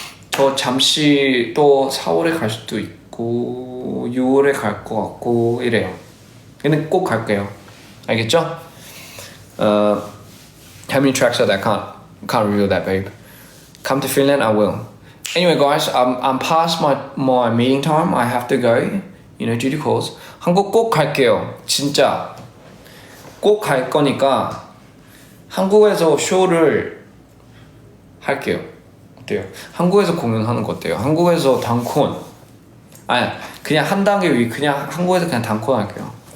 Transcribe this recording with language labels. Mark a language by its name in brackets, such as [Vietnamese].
[Korean] 저 잠시 또 4월에 갈 수도 있고 6월에 갈 것 같고 이래요. 근데 꼭 갈게요. 알겠죠? [English] How many tracks are there? Can't reveal that, babe. Come to Finland, I will. Anyway, guys, I'm past my meeting time. I have to go. Duty calls. [Korean] 한국 꼭 갈게요. 진짜 꼭 갈 거니까 한국에서 쇼를 할게요. 어때요? 한국에서 공연하는 거 어때요? 한국에서 단콘. 그냥 한 단계 위 그냥 한국에서 그냥 단콘 할게요.